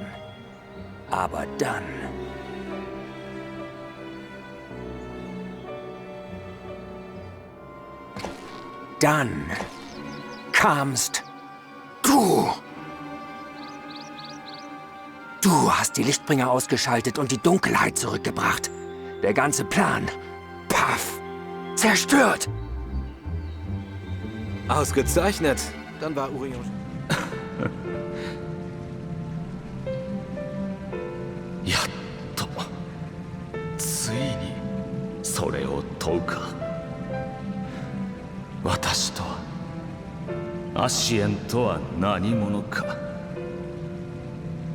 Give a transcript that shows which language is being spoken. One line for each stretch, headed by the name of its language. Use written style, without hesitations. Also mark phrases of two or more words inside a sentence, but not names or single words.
German: Aber dann... Dann kamst du. Du hast die Lichtbringer ausgeschaltet und die Dunkelheit zurückgebracht. Der ganze Plan, paff, zerstört. Ausgezeichnet. Dann war Urianger.
Japanese: やっとついにそれを問うか。私とはアシエンとは何者か。